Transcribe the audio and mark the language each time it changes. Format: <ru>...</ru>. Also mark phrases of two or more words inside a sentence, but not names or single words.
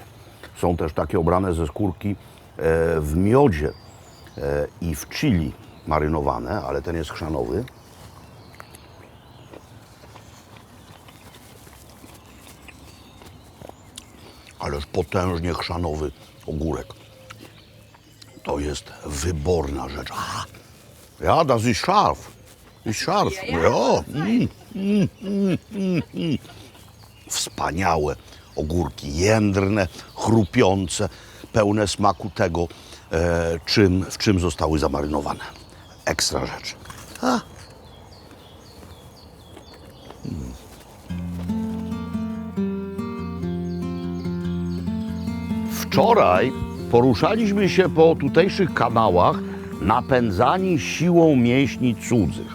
<pl>Są też takie obrane ze skórki w miodzie i w chili marynowane, ale ten jest chrzanowy. Ależ potężnie chrzanowy ogórek. To jest wyborna rzecz.</pl> <de>Ah, ja, das ist scharf. Ist scharf. Ja.</de> <pl>Wspaniałe ogórki, jędrne, chrupiące, pełne smaku tego, w czym zostały zamarynowane. Ekstra rzecz. A. Wczoraj poruszaliśmy się po tutejszych kanałach napędzani siłą mięśni cudzych.</pl>